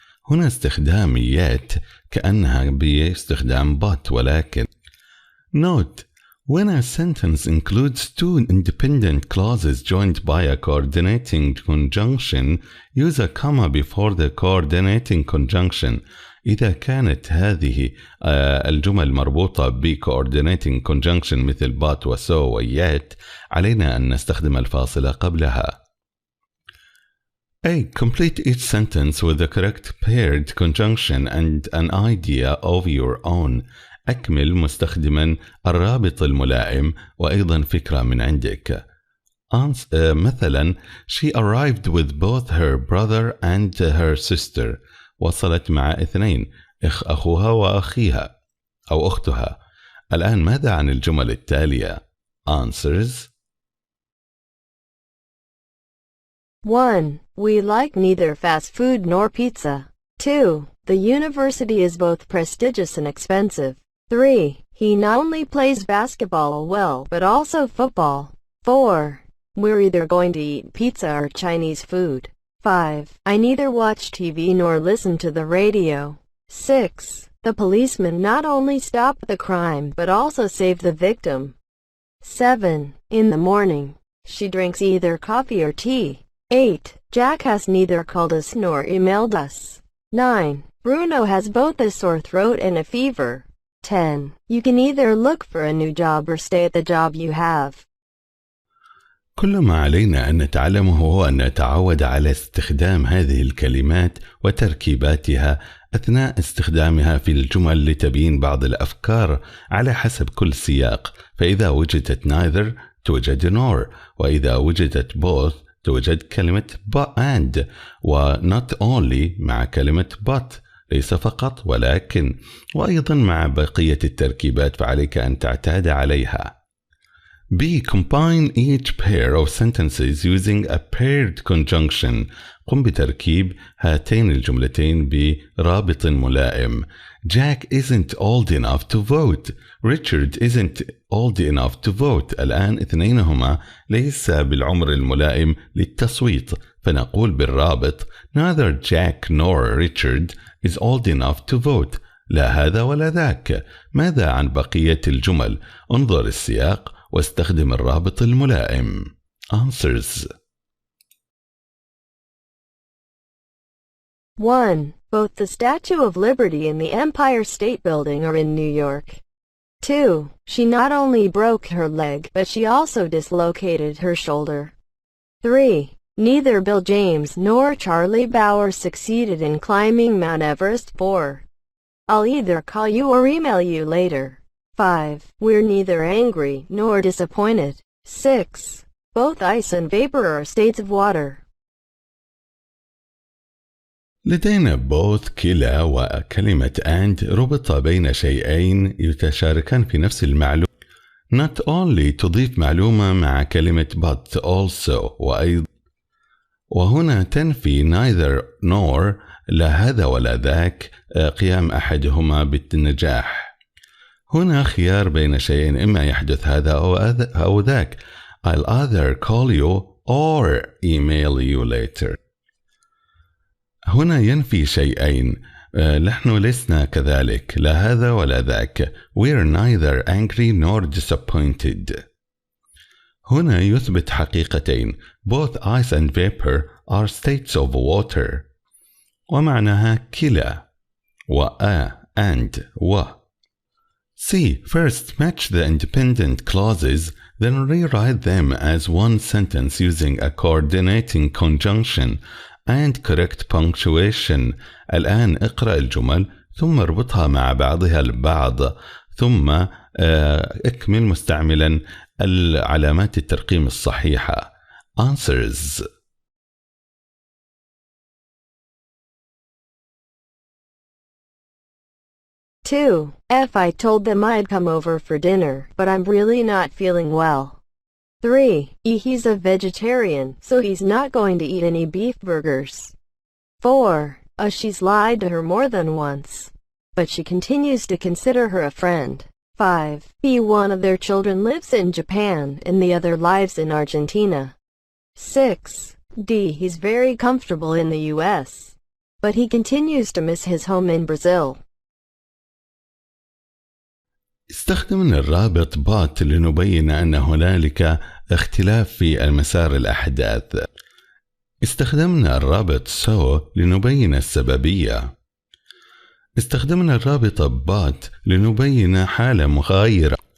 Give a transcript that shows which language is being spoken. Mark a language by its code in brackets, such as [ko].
[ar] هنا استخدام yet كأنها باستخدام but ولكن. [en] Note: when a sentence includes two independent clauses joined by a coordinating conjunction, use a comma before the coordinating conjunction. [ar] إذا كانت هذه الجمل مربوطة ب coordinating conjunction مثل but و so و yet، علينا أن نستخدم الفاصلة قبلها. [en] A. Complete each sentence with the correct paired conjunction and an idea of your own. [ar] أكمل مستخدما الرابط الملائم وأيضا فكرة من عندك. مثلا [en] She arrived with both her brother and her sister. [ar] وصلت مع 2 أخوها وأخيها أو أختها. الآن ماذا عن الجمل التالية؟ Answers. [en] 1. We like neither fast food nor pizza. 2. The university is both prestigious and expensive. 3. He not only plays basketball well but also football. 4. We're either going to eat pizza or Chinese food. 5. I neither watch TV nor listen to the radio. 6. The policeman not only stopped the crime but also saved the victim. 7. In the morning, she drinks either coffee or tea. 8. Jack has neither called us nor emailed us. 9. Bruno has both a sore throat and a fever. 10. You can either look for a new job or stay at the job you have. [ar] كل ما علينا أن نتعلمه هو أن نتعود على استخدام هذه الكلمات وتركيباتها أثناء استخدامها في الجمل لتبيين بعض الأفكار على حسب كل سياق. فإذا وجدت neither توجد nor، وإذا وجدت both توجد كلمة and، و not only مع كلمة but ليس فقط ولكن، وأيضا مع بقية التركيبات فعليك أن تعتاد عليها. [en] B. Combine each pair of sentences using a paired conjunction. [ar] قم بتركيب هاتين الجملتين برابط ملائم. [en] Jack isn't old enough to vote. Richard isn't old enough to vote. [ar] الآن اثنينهما ليس بالعمر الملائم للتصويت، فنقول بالرابط [en] Neither Jack nor Richard is old enough to vote. [ar] لا هذا ولا ذاك. ماذا عن بقية الجمل؟ انظر السياق واستخدم الرابط الملائم. [en] Answers. 1. Both the Statue of Liberty and the Empire State Building are in New York. 2. She not only broke her leg, but she also dislocated her shoulder. 3. Neither Bill James nor Charlie Bauer succeeded in climbing Mount Everest. 4. I'll either call you or email you later. 5. We're neither angry nor disappointed. 6. Both ice and vapor are states of water. [ar] لدينا both كلا وكلمة and ربط بين شيئين يتشاركان في نفس المعلومة. Not only تضيف معلومة مع كلمة but also وأيضا، وهنا تنفي neither nor لا هذا ولا ذاك قيام أحدهما بالنجاح. هنا خيار بين شيئين إما يحدث هذا أو ذاك. [en] I'll either call you or email you later. [ar] هنا ينفي شيئين، نحن لسنا كذلك، لا هذا ولا ذاك. [en] We're neither angry nor disappointed. [ar] هنا يثبت حقيقتين. [en] Both ice and vapor are states of water. [ar] ومعناها كلا and و. [en] C. First match the independent clauses, then rewrite them as one sentence using a coordinating conjunction and correct punctuation. [ar] الآن اقرأ الجمل ثم اربطها مع بعضها البعض، ثم اكمل مستعملا العلامات الترقيم الصحيحة. [en] Answers. 2. F. I told them I'd come over for dinner, but I'm really not feeling well. 3. E. He's a vegetarian, so he's not going to eat any beef burgers. 4. She's lied to her more than once, but she continues to consider her a friend. 5. B. One of their children lives in Japan and the other lives in Argentina. 6. D. He's very comfortable in the U.S., but he continues to miss his home in Brazil. [ar] استخدمنا الرابط but لنبين أن هنالك اختلاف في مسار الأحداث. استخدمنا الرابط so لنبين السببية. استخدمنا الرابط but لنبين حالة مغايرة.